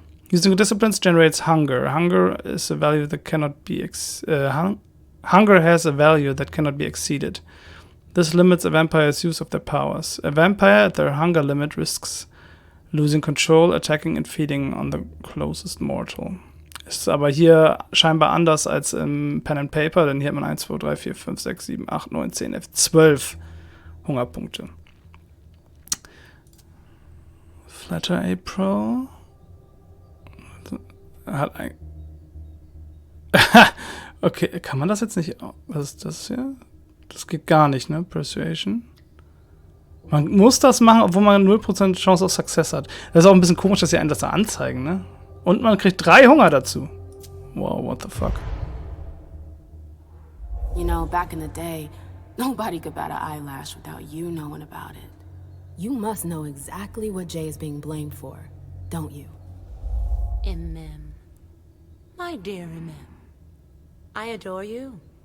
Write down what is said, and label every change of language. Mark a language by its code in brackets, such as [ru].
[en] Using disciplines generates hunger. Hunger is a value that cannot be hunger has a value that cannot be exceeded. This limits a vampire's use of their powers. A vampire at their hunger limit risks losing control, attacking and feeding on the closest mortal. [de] Ist aber hier scheinbar anders als im Pen and Paper, denn hier hat man 1, 2, 3, 4, 5, 6, 7, 8, 9, 10, 11, 12 Hungerpunkte. [en] Flatter April. [de] Hat ein okay, kann man das jetzt nicht... Was ist das hier? Das geht gar nicht, ne? Persuasion. Man muss das machen, obwohl man 0% Chance auf Success hat. Das ist auch ein bisschen komisch, dass sie einen das da anzeigen, ne? Und man kriegt 3 Hunger dazu. [en] Wow, what the fuck? You know, back in the day, nobody could bat an eyelash without you knowing about it. You must know exactly what Jay is being blamed for, don't you? Imem. My dear Imem. I adore you.